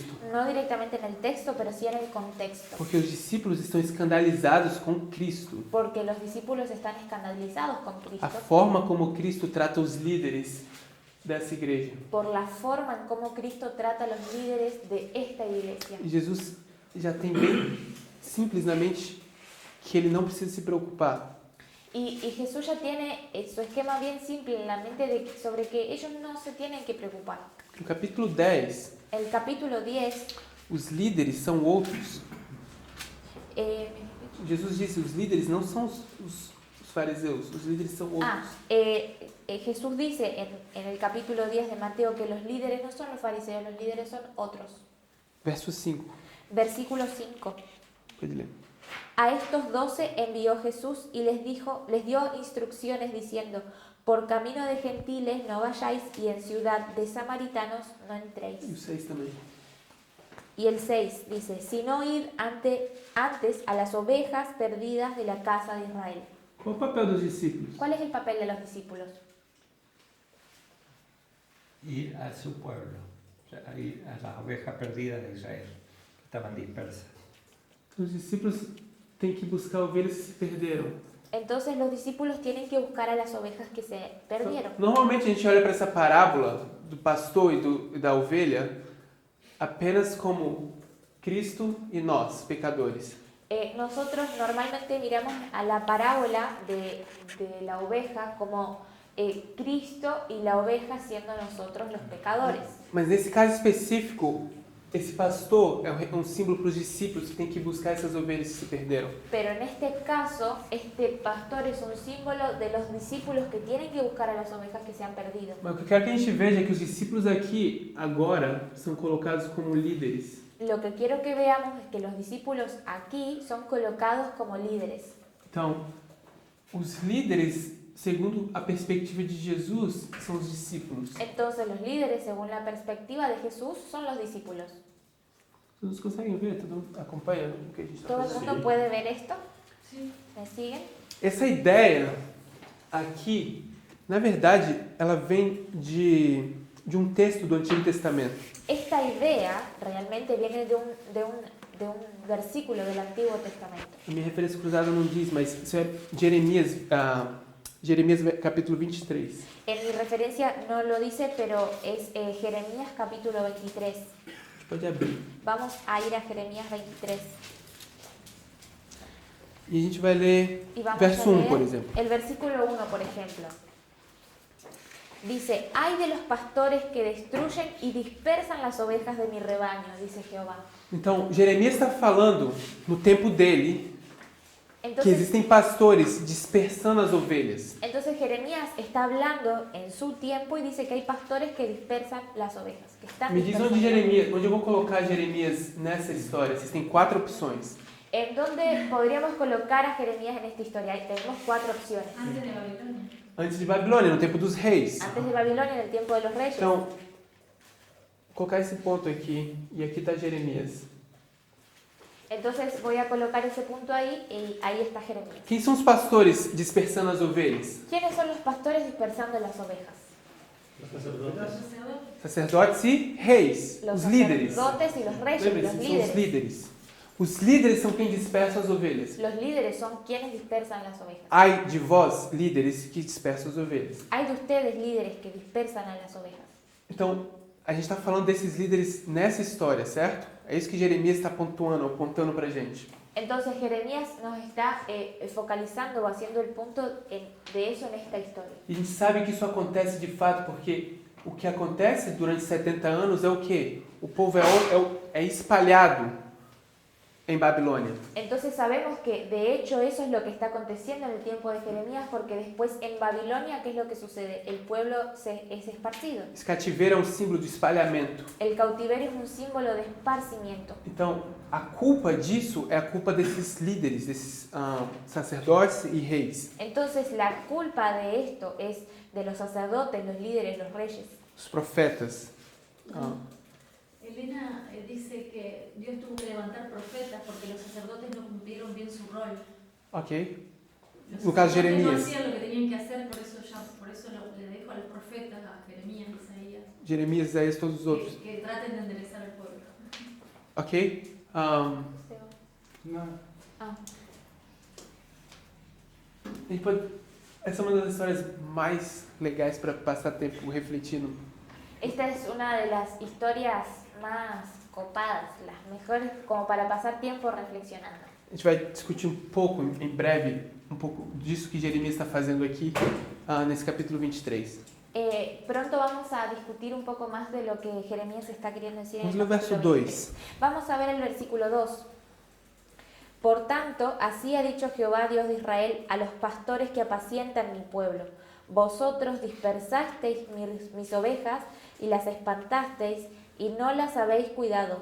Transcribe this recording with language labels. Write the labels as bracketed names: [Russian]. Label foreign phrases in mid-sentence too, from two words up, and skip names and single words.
[Spanish] No directamente en el texto, pero sí en el contexto. [Portuguese] Porque os discípulos estão escandalizados com Cristo. [Spanish] Porque los discípulos están escandalizados con Cristo. [Portuguese] A forma como Cristo trata os líderes dessa igreja. [Spanish] Por la forma en cómo Cristo trata a los líderes de esta iglesia. [Portuguese] E Jesus já tem bem simples na mente que ele não precisa se preocupar. [Spanish] Y Jesús ya tiene su esquema bien simple en la mente sobre que ellos no se tienen que preocupar. [Portuguese] No capítulo 10, [Spanish] El capítulo 10, [Portuguese] os líderes são outros. Jesus disse, os líderes não são os fariseus, os líderes são outros. [Spanish] Jesús dice en el capítulo 10 de Mateo que los líderes no son los fariseos, los líderes son otros. [Portuguese] Verso 5, [Spanish] Versículo 5. [Portuguese] pode ler. [Spanish] A estos 12 envió Jesús y les dio instrucciones diciendo: por camino de gentiles no vayáis y en ciudad de samaritanos no entréis. [Portuguese] E o 6 também. [Spanish] Y el 6 dice: sino id antes a las ovejas perdidas de la casa de Israel. [Portuguese] Qual o papel dos discípulos? [Spanish] ¿Cuál es el papel de los discípulos? Ir a su pueblo, o sea, a ir a las ovejas perdidas de Israel, que estaban dispersas. [Portuguese] Os discípulos têm que buscar ovelhas que se perderam. [Spanish] Entonces los discípulos tienen que buscar a las ovejas que se perdieron. [Portuguese] Normalmente a gente olha para essa parábola do pastor e da ovelha apenas como Cristo e nós, pecadores. [Spanish] Nosotros normalmente miramos a la parábola de la oveja como Cristo y la oveja siendo nosotros los pecadores. [Portuguese] Mas nesse caso específico, esse pastor é um símbolo para os discípulos que têm que buscar essas ovelhas que se perderam. [Spanish] Pero en este caso, este pastor es un símbolo de los discípulos que tienen que buscar a las ovejas que se han perdido. [Portuguese] Mas o que eu quero que a gente veja é que os discípulos aqui, agora, são colocados como líderes. [Spanish] Lo que quiero que veamos es que los discípulos aquí son colocados como líderes. [Portuguese] Então, os líderes, segundo a perspectiva de Jesus, são os discípulos. [Spanish] Entonces los líderes, según la perspectiva de Jesús, son los discípulos. [Portuguese] Todos conseguem ver? Todo mundo acompanha o que a gente está [Spanish] ¿Todo el [Portuguese] fazendo? [Spanish] mundo puede ver esto? Sí. ¿Me siguen? [Portuguese] Essa ideia aqui, na verdade, ela vem de um texto do Antigo Testamento. [Spanish] Esta idea realmente viene de un versículo del Antiguo Testamento. [Portuguese] A minha referência cruzada não diz, mas isso é Jeremias, Jeremias capítulo 23. [Spanish] En mi referencia no lo dice, pero es Jeremías capítulo 23. [Portuguese] A gente pode abrir. [Spanish] Vamos a ir a Jeremías 23. [Portuguese] E a gente vai ler [Spanish] Y vamos [Portuguese] verso [Spanish] a [Portuguese] 1, [Spanish] leer [Portuguese] por exemplo. [Spanish] el versículo 1, por ejemplo. Dice: ay de los pastores que destruyen y dispersan las ovejas de mi rebaño, dice Jehová. [Portuguese] Então, Jeremias está falando, no tempo dele, que [Spanish] Entonces, [Portuguese] existem pastores dispersando as ovelhas. [Spanish] entonces Jeremías está hablando en su tiempo y dice que hay pastores que dispersan las ovejas. Que están [Portuguese] Me diz onde [Spanish] dispersando. [Portuguese] Jeremias, onde eu vou colocar Jeremias nessa história. Existem 4 opções. [Spanish] ¿En dónde podríamos colocar a Jeremías en esta historia? Ahí tenemos 4 opciones. Antes de Babilonia. [Portuguese] Antes de Babilônia, no tempo dos reis. [Spanish] Antes de Babilonia, en el tiempo de los reyes. [Portuguese] Então, vou colocar esse ponto aqui, e aqui está Jeremias. [Spanish] Entonces voy a colocar ese punto ahí y ahí está Jeremías. [Portuguese] Quem são os pastores dispersando as ovelhas? [Spanish] ¿Quiénes son los pastores dispersando las ovejas? Los sacerdotes. Sacerdote. [Portuguese] Sacerdotes e reis, [Spanish] Los [Portuguese] os líderes. [Spanish] sacerdotes y los reyes, [Portuguese] Lembre-se, [Spanish] los [Portuguese] são os [Spanish] líderes. [Portuguese] líderes. Os líderes são quem dispersa as ovelhas. [Spanish] Los líderes son quienes dispersan las ovejas. [Portuguese] Ai de vós, líderes, que dispersam as ovelhas. [Spanish] Hay de ustedes líderes que dispersan a las ovejas. [Portuguese] Então, a gente está falando desses líderes nessa história, certo? É isso que Jeremias está apontando pra gente. [Spanish] Entonces Jeremías nos está focalizando o haciendo el punto de eso en esta historia. [Portuguese] E a gente sabe que isso acontece de fato porque o que acontece durante 70 anos é o quê? O povo é espalhado em Babilônia. [Spanish] Entonces sabemos que de hecho eso es lo que está aconteciendo en el tiempo de Jeremías, porque después en Babilonia, ¿qué es lo que sucede? El pueblo es esparcido. [Portuguese] Esse cativeiro é um símbolo de espalhamento. [Spanish] El cautiverio es un símbolo de esparcimiento. [Portuguese] Então, a culpa disso é a culpa desses líderes, desses sacerdotes e reis. [Spanish] Entonces la culpa de esto es de los sacerdotes, los líderes, los reyes. [Portuguese] Os profetas. [Spanish] Elena dice que Dios tuvo que levantar profetas porque los sacerdotes no cumplieron bien su rol. [Portuguese] Ok? [Spanish] Los [Portuguese] No caso de [Spanish] sacerdotes no [Portuguese] Jeremías. [Spanish] hacían lo que tenían que hacer, por eso le dejo a los profetas, a Jeremías, Isaías, [Portuguese] Jeremias, Isaías, todos os outros. [Spanish] que traten de enderezar al pueblo. Ok? No. Ah, [Portuguese] A gente pode... Essa é uma das histórias mais legais para passar tempo refletindo. [Spanish] esta es una de las historias más copadas, las mejores como para pasar tiempo reflexionando. [Portuguese] A gente vai discutir um pouco, em breve, um pouco disso que Jeremias está fazendo aqui, nesse capítulo 23. [Spanish] Pronto vamos a discutir un poco más de lo que Jeremías está queriendo decir. [Portuguese] Vamos [Spanish] en [Portuguese] ler [Spanish] el [Portuguese] o verso [Spanish] capítulo [Portuguese] 2. [Spanish] 23. Vamos a ver el versículo 2. Por tanto, así ha dicho Jehová, Dios de Israel, a los pastores que apacientan mi pueblo. Vosotros dispersasteis mis ovejas y las espantasteis y no las habéis cuidado.